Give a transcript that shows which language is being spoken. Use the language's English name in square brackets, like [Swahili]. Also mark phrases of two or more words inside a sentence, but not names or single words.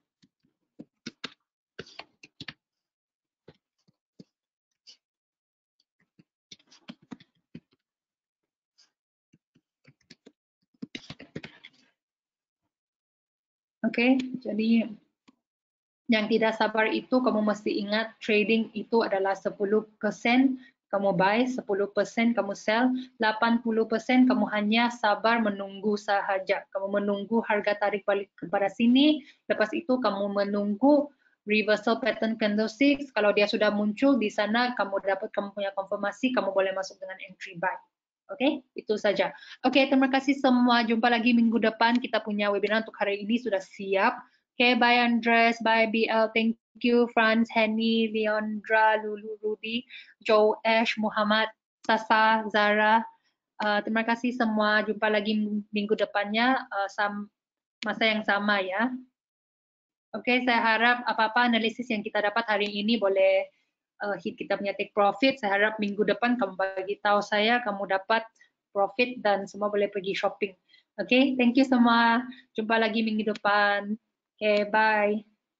[Malay] Oke, jadi yang tidak sabar itu kamu mesti ingat trading itu adalah 10% kamu buy, 10% kamu sell, 80% kamu hanya sabar menunggu sahaja. Kamu menunggu harga tarik balik kepada sini, lepas itu kamu menunggu [English] reversal pattern candlesticks. [Malay] Kalau dia sudah muncul di sana, kamu dapat kamu punya konfirmasi, kamu boleh masuk dengan [English] entry buy. [Malay] Oke, itu saja. Oke, terima kasih semua. Jumpa lagi minggu depan. Kita punya webinar untuk hari ini sudah siap. Oke, [English] bye Andres, bye BL, thank you Franz, Henny, Leondra, Lulu, Rudy, Joe, Ash, Muhammad, Sasa, Zara. [Malay] Terima kasih semua. Jumpa lagi minggu depannya. masa yang sama ya. Oke, saya harap apa-apa analisis yang kita dapat hari ini boleh hit kita punya [English] take profit. [Malay] Saya harap minggu depan kamu bagi tahu saya, kamu dapat profit dan semua boleh pergi shopping. Oke, [English] thank you [Malay] semua. Jumpa lagi minggu depan. Oke, bye.